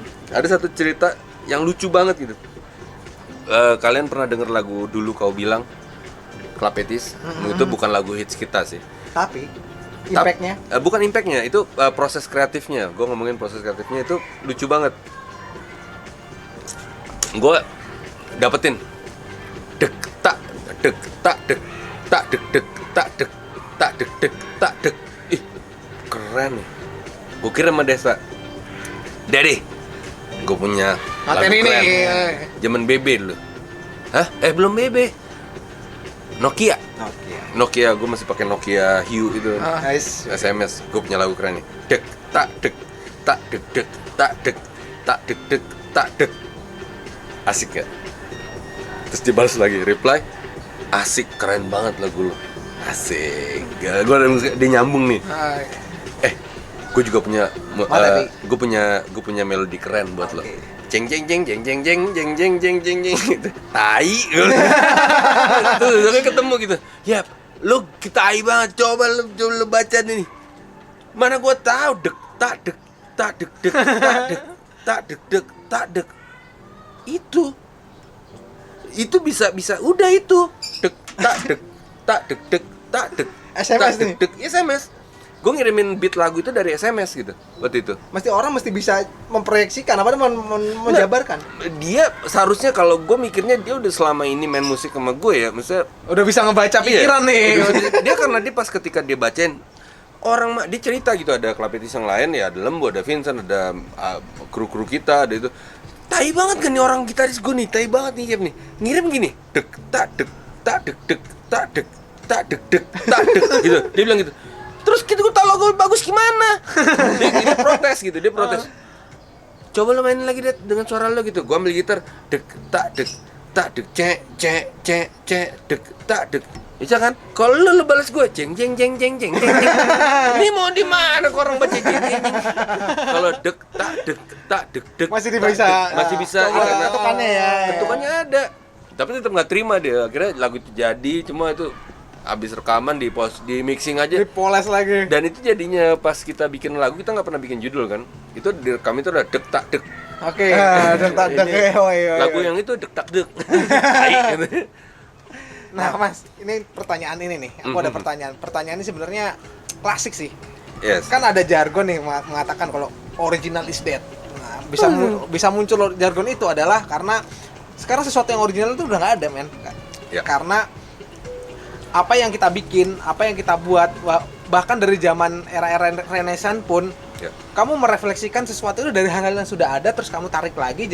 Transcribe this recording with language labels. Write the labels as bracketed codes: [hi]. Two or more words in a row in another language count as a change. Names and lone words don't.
[id] Ada satu cerita yang lucu banget gitu. Kalian pernah denger lagu Dulu Kau Bilang Clapetis? Itu bukan lagu hits kita sih. Tapi impactnya? Bukan impactnya, itu proses kreatifnya. Gue ngomongin proses kreatifnya itu lucu banget. Gue dapetin dek tak dek tak dek tak dek dek tak dek tak dek dek tak dek. Ih keren nih. Gue kirim sama Desa, Daddy, gue punya materi lagu keren. Ini Zaman BB dulu. Hah? Belum BB. Nokia. Gue masih pakai Nokia Hiu itu. Nice. SMS. Gue punya lagu keren nih. Dek tak dek tak dek dek tak dek tak dek dek tak dek. Asik ya? Terus dibalas lagi reply, asik, keren banget lagu lo. Asik. Dia nyambung nih. Gue juga punya gue punya melodi keren buat lo. Jeng jeng jeng jeng jeng jeng jeng jeng jeng jeng jeng gitu. Tai. Tuh ketemu gitu. Ya, lu tai banget. Coba lu baca nih. Mana gua tahu dek tak dek tak dek dek tak dek tak dek dek tak dek. Itu bisa udah itu. Dek tak dek tak dek dek tak dek. SMS nih. Dek SMS. Gue ngirimin beat lagu itu dari SMS gitu waktu itu. Orang mesti bisa memproyeksikan apa menjabarkan. Dia seharusnya, kalau gue mikirnya dia udah selama ini main musik sama gue ya, maksudnya udah bisa ngebaca pikiran nih. Dia karena dia pas ketika dia bacain orang dia cerita gitu, ada Clapetis yang lain ya, ada Lembu, ada Vincent, ada kru-kru kita, ada itu. Tai banget kan nih orang gitaris gue nih, tai banget nih Yep nih. Ngirim gini, dek tak dek tak dek dek tak dek tak dek dek tak dek gitu. Dia bilang gitu. Terus kita gue tahu lagu bagus gimana. Dia protes gitu, dia protes. coba lo mainin lagi deh dengan suara lo gitu. Gue ambil gitar, dek tak dek cek dek tak dek. Bisa kan? Kalau lo balas gue jeng. Ini mau di mana orang baca jeng. Kalau dek tak dek Masih tak, bisa. dek. Masih bisa Coba karena ketukannya ya. ketukannya ada. Tapi tetap nggak terima dia. Akhirnya lagu itu jadi, cuma itu habis rekaman di mixing aja. Dipoles lagi. Dan itu jadinya pas kita bikin lagu, kita nggak pernah bikin judul kan. Itu direkam itu udah dek tak dek. Oke. Dek. Lagu yang itu dek tak dek. Nah, Mas, ini pertanyaan ini nih. Aku ada pertanyaan. Pertanyaan ini sebenarnya klasik sih. Yes. Kan ada jargon nih mengatakan kalau [en] original is dead. [id] Nah, bisa muncul jargon itu adalah karena sekarang sesuatu yang original itu udah nggak ada, men. Ya. Karena apa yang kita bikin, apa yang kita buat, bahkan dari zaman era-era Renaissance pun, Ya. kamu merefleksikan sesuatu itu dari hal-hal yang sudah ada, terus kamu tarik lagi.